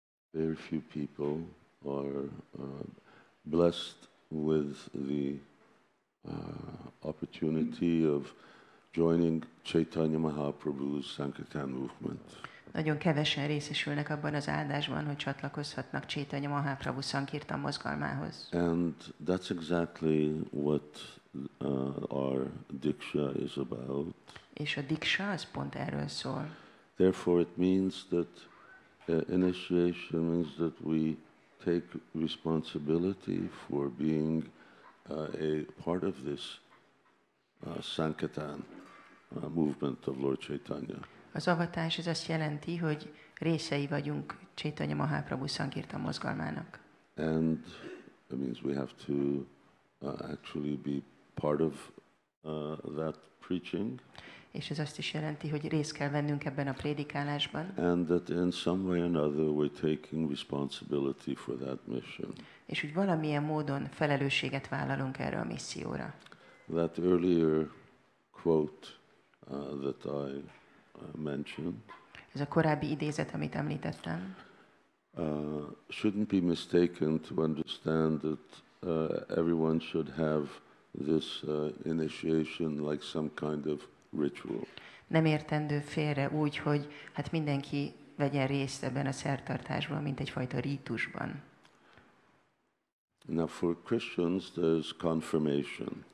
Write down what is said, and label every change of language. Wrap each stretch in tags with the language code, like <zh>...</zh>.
<en>Very few people are blessed with the opportunity of joining Caitanya Mahāprabhu's Sankirtan movement.</en> <hu>Nagyon kevesen részesülnek abban az áldásban, hogy csatlakozhatnak Caitanya Mahāprabhu Sankirtan mozgalmához.</hu> <en>And that's exactly what our Diksha is about.</en> <hu>És a Diksha az pont erről szól.</hu> <en>Therefore it means that initiation means that we take responsibility for being a part of this Sankirtan movement of Lord Chaitanya.</en> <hu>Az avatás ez azt jelenti, hogy részei vagyunk Caitanya Mahāprabhu Sankirtan mozgalmának.</hu> <en>And it means we have to actually be part of that preaching.</en> <hu>És ez azt is jelenti, hogy részt kell vennünk ebben a prédikálásban.</hu> <en>And that in some way or another we're taking responsibility for that mission.</en> <hu>És úgy valamilyen módon felelősséget vállalunk erre a misszióra.</hu> <en>That earlier quote that I mentioned.</en> <hu>Ez a korábbi idézet, amit említettem.</hu> <en>Shouldn't be mistaken to understand that everyone should have this initiation like some kind of ritual.</en> <hu>Nem értendő félre úgy, hogy hát mindenki vegyen részt ebben a szertartásban, mint egyfajta rítusban.</hu> <en>Now for Christians there's confirmation.</en>